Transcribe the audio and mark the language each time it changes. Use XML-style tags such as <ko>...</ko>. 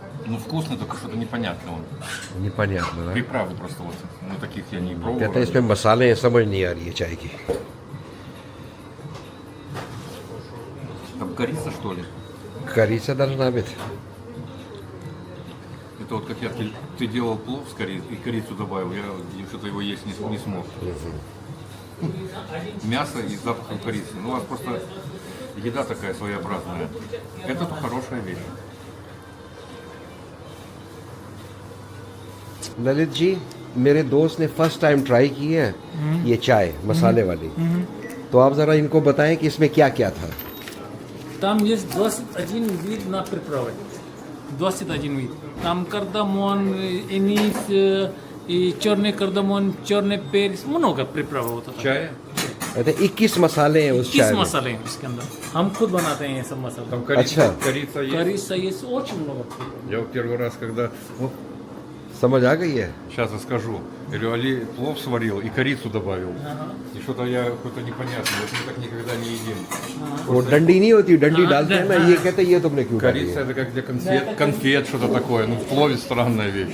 <ru>Ну вкусный, только что-то непонятно он. Непонятно, да? Приправы просто вот. Ну таких я не пробовал.</ru> <hi>कहते हैं इसमें मसाले हैं, समझ नहीं आ रही है चाय की।</hi> <ru>Там корица что ли? Корица должна быть। Это вот как ты делал плов с корицей и корицу добавил, я что-то его есть не смог. Мясо и запахом корицы. Ну у вас просто еда такая своеобразная. Это-то хорошая вещь.</ru> <hi>ललित जी, मेरे दोस्त ने फर्स्ट टाइम ट्राई की है ये चाय मसाले वाली, तो आप ज़रा इनको बताएं कि इसमें क्या क्या था।</hi> <ru>Там есть 21 вид на приправы. 21 вид. Там кардамон, энис, и черный кардамон, черный перец. Много приправ вот это. Чай?</ru> <hi>कहते 21 मसाले हैं उस किस चाय में। मसाले हैं इसके अंदर? हम खुद बनाते हैं ये सब मसाले.</hi> <ru>Там</ru> <hi>अच्छा।</hi> <ru>корица есть. Корица есть очень много. Я вот первый раз, когда... Вот,</ru> <hi>समझ आ गई है?</hi> <ru>сейчас расскажу. Я говорю, Али плов сварил и корицу добавил. И что-то я какое-то непонятное. Вот мы так никогда не едим.</ru> <hi>वो डंडी नहीं होती, डंडी डालते हैं ना, ये कहते हैं ये तुमने क्यों डाली</hi> <ru>Корица</ru> <hi>है?</hi> <ru>это как для конфет что-то такое. Ну в плове странная вещь.</ru>